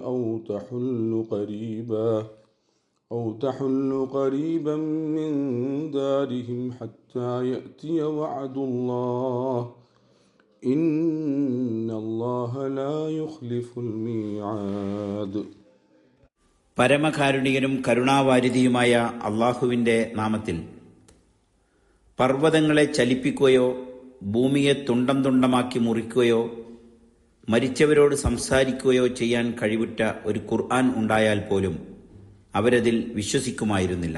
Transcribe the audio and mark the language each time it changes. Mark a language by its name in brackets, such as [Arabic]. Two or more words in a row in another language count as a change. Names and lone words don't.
[Arabic] أو تحل قريبا من دارهم حتى يأتي وعد الله إن الله لا يخلف الميعاد. [Malayalam] പരമകാരുണികനും കരുണാവാരിധിയുമായ അള്ളാഹുവിൻ്റെ നാമത്തിൽ. പർവ്വതങ്ങളെ ചലിപ്പിക്കുകയോ ഭൂമിയെ തുണ്ടം തുണ്ടമാക്കി മുറിക്കുകയോ മരിച്ചവരോട് സംസാരിക്കുകയോ ചെയ്യാൻ കഴിവുറ്റ ഒരു ഖുർആൻ ഉണ്ടായാൽ പോലും അവരതിൽ വിശ്വസിക്കുമായിരുന്നില്ല.